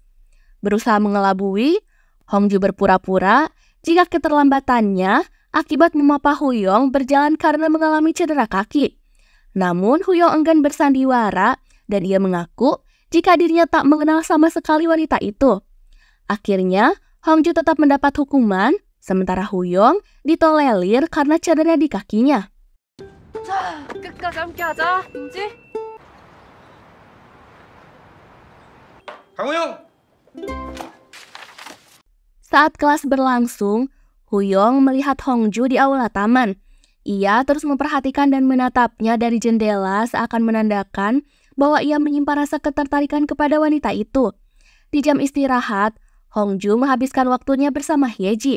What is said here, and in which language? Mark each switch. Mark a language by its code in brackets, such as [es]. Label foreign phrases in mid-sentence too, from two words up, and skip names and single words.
[id] Berusaha mengelabui, Hongju berpura-pura jika keterlambatannya akibat memapa Huyong berjalan karena mengalami cedera kaki. Namun Huyong enggan bersandiwara dan ia mengaku jika dirinya tak mengenal sama sekali wanita itu. Akhirnya, Hongju tetap mendapat hukuman, sementara Huyong ditolerir karena cedera di kakinya. [ko] 자, 끝까지 함께하자, 인지? 강호영! [id] Saat kelas berlangsung, Huyong melihat Hongju di aula taman. Ia terus memperhatikan dan menatapnya dari jendela seakan menandakan bahwa ia menyimpan rasa ketertarikan kepada wanita itu. Di jam istirahat, Hongju menghabiskan waktunya bersama Yeji.